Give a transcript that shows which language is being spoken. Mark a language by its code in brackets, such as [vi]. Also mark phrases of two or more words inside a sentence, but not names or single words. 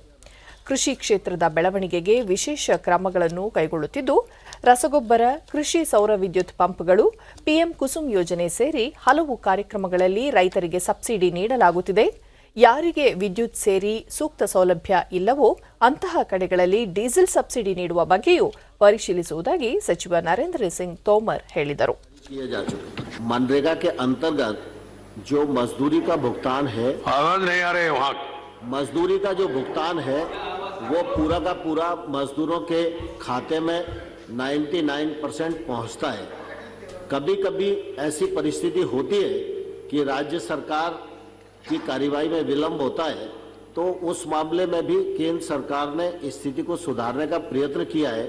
[kn] ಕೃಷಿ ಕ್ಷೇತ್ರದ ಬೆಳವಣಿಗೆಗೆ ವಿಶೇಷ ಕ್ರಮಗಳನ್ನು ಕೈಗೊಳ್ಳುತ್ತಿದ್ದು, ರಸಗೊಬ್ಬರ, ಕೃಷಿ ಸೌರ ವಿದ್ಯುತ್ ಪಂಪ್ಗಳು, ಪಿಎಂ ಕುಸುಮ್ ಯೋಜನೆ ಸೇರಿ ಹಲವು ಕಾರ್ಯಕ್ರಮಗಳಲ್ಲಿ ರೈತರಿಗೆ ಸಬ್ಸಿಡಿ ನೀಡಲಾಗುತ್ತಿದೆ. ಯಾರಿಗೆ ವಿದ್ಯುತ್ ಸೇರಿ ಸೂಕ್ತ ಸೌಲಭ್ಯ ಇಲ್ಲವೋ ಅಂತಹ ಕಡೆಗಳಲ್ಲಿ ಡೀಸೆಲ್ ಸಬ್ಸಿಡಿ ನೀಡುವ ಬಗ್ಗೆಯೂ ಪರಿಶೀಲಿಸುವುದಾಗಿ ಸಚಿವ ನರೇಂದ್ರ ಸಿಂಗ್ ತೋಮರ್ ಹೇಳಿದರು. [hi] मनरेगा के अंतर्गत जो मजदूरी का भुगतान है, आवाज नहीं आ रही वहाँ, मजदूरी का जो भुगतान है वो पूरा का पूरा मजदूरों के खाते में 99% पहुंचता है. कभी कभी ऐसी परिस्थिति होती है कि राज्य सरकार की कार्यवाही में विलंब होता है, तो उस मामले में भी केंद्र सरकार ने स्थिति को सुधारने का प्रयत्न किया है.